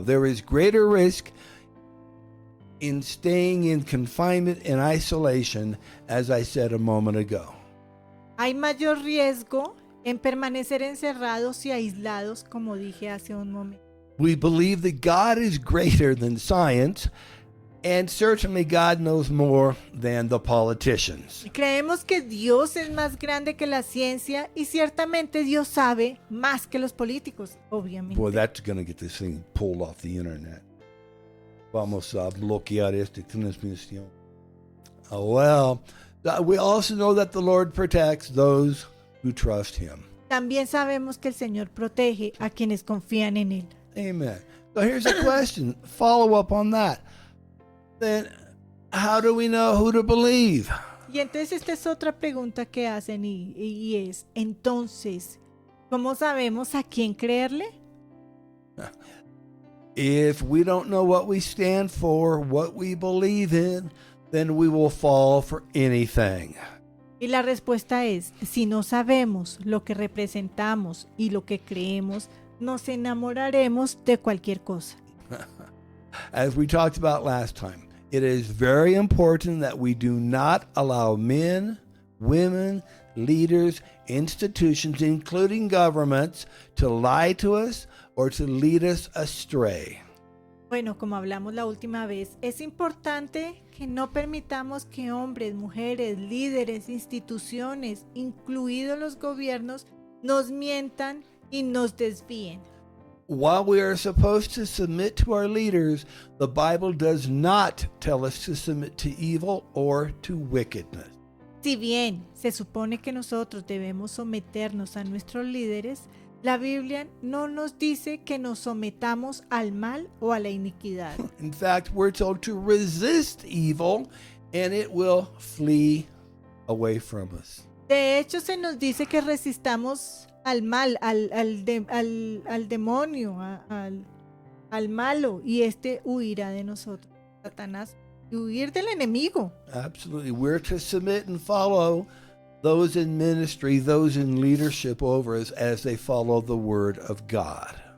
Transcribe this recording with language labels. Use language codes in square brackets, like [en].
[en] There is greater risk in staying in confinement and isolation, as I said a moment ago. [es] Hay mayor riesgo en permanecer encerrados y aislados, como dije hace un momento. [en] We believe that God is greater than science, and certainly God knows more than the politicians. [es] Creemos que Dios es más grande que la ciencia y ciertamente Dios sabe más que los políticos, obviamente. [en] Boy, that's going to get this thing pulled off the internet. [es] Vamos a bloquear esta transmisión. [en] We also know that the Lord protects those who trust Him. [es] También sabemos que el Señor protege a quienes confían en Él. [en] Amen. So here's a question, follow up on that. Then, how do we know who to believe? [es] Y entonces esta es otra pregunta que hacen y es, entonces, ¿cómo sabemos a quién creerle? [en] If we don't know what we stand for, what we believe in, then we will fall for anything. [es] Y la respuesta es, si no sabemos lo que representamos y lo que creemos, nos enamoraremos de cualquier cosa. [en] As we talked about last time, it is very important that we do not allow men, women, leaders, institutions, including governments, to lie to us or to lead us astray. [es] Bueno, como hablamos la última vez, es importante que no permitamos que hombres, mujeres, líderes, instituciones, incluidos los gobiernos, nos mientan y nos desvíen. [en] While we are supposed to submit to our leaders, the Bible does not tell us to submit to evil or to wickedness. [es] Si bien se supone que nosotros debemos someternos a nuestros líderes, la Biblia no nos dice que nos sometamos al mal o a la iniquidad. [en] In fact, we're told to resist evil and it will flee away from us. [es] De hecho, se nos dice que resistamos al mal, al demonio, al malo, y este huirá de nosotros, Satanás, y huir del enemigo. [en] Absolutely. We're to submit and follow those in ministry, those in leadership over us as they follow the word of God.